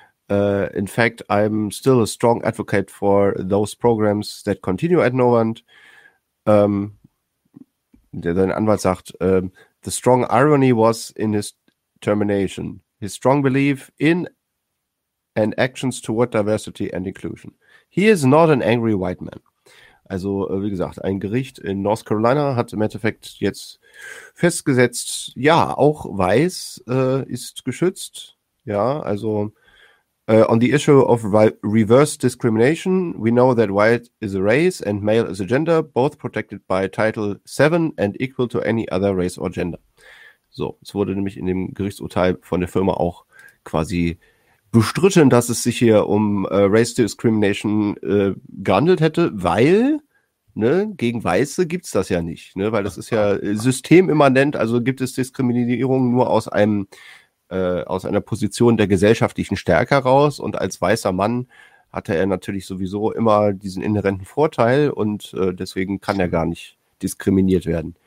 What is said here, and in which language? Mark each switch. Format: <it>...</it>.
<en>In fact, I'm still a strong advocate for those programs that continue at Novant.</en> <de>Sein Anwalt sagt,</de> <en>the strong irony was in his termination, his strong belief in and actions toward diversity and inclusion. He is not an angry white man.</en> <de>Also, wie gesagt, ein Gericht in North Carolina hat im Endeffekt jetzt festgesetzt, ja, auch weiß ist geschützt. Ja, also,</de> <en>on the issue of reverse discrimination, we know that white is a race and male is a gender, both protected by Title VII and equal to any other race or gender.</en> <de>So, es wurde nämlich in dem Gerichtsurteil von der Firma auch quasi bestritten, dass es sich hier um Race Discrimination gehandelt hätte, weil, ne, gegen Weiße gibt es das ja nicht, ne, weil das ist ja systemimmanent, also gibt es Diskriminierung nur aus einer Position der gesellschaftlichen Stärke heraus und als weißer Mann hatte er natürlich sowieso immer diesen inhärenten Vorteil und deswegen kann er gar nicht diskriminiert werden.</de>